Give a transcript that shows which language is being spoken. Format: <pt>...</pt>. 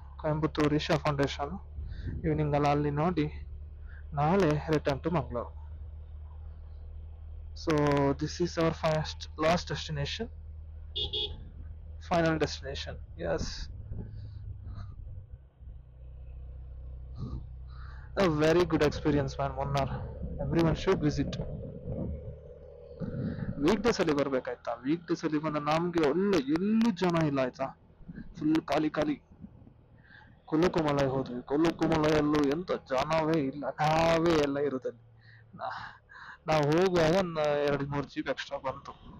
<kn>Coimbatore Isha foundation evening ಎಲ್ಲ ಅಲ್ಲಿ ನೋಡಿ ನಾಳೆ return to Mangaluru.</kn> <en>So this is our first last destination, final destination. Yes, a very good experience man, Munnar. Everyone should visit.</en> <kn>Week days ಅಲ್ಲಿ ಬರ್ಬೇಕಾಯ್ತಾ. Week days ಅಲ್ಲಿ ಬಂದ ನಮ್ಗೆ ಒಳ್ಳೆ ಎಲ್ಲೂ ಜನ ಇಲ್ಲ ಆಯ್ತಾ. ಫುಲ್ ಖಾಲಿ ಖಾಲಿ. ಕೊಲ್ಲುಕುಮಲೈ ಹೋದ್ವಿ. ಕೊಲ್ಲುಕುಮಲೈಯಲ್ಲೂ ಎಂತ ಜನವೇ ಇಲ್ಲ, ನಾವೇ ಎಲ್ಲ ಇರುದಲ್ಲಿ. ನಾವು ಹೋಗುವಾಗ ಒಂದು 2-3 ಜೀಪ್ ಎಕ್ಸ್ಟ್ರಾ ಬಂತು.</kn>